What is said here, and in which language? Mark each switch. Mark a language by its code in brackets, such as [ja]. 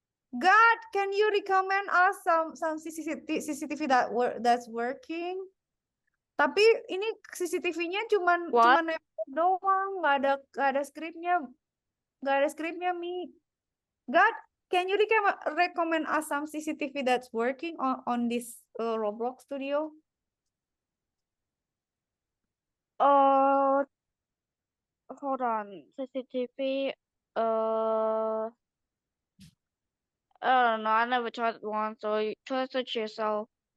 [en] God, can you recommend us some CCTV that's working? [id] Tapi ini CCTV-nya cuman nempel doang, nggak ada skripnya, Mi. [en] God, can you recommend us some CCTV that's working on this Roblox studio? Hold on. CCTV. I don't know. I never tried one, so you try to search yourself.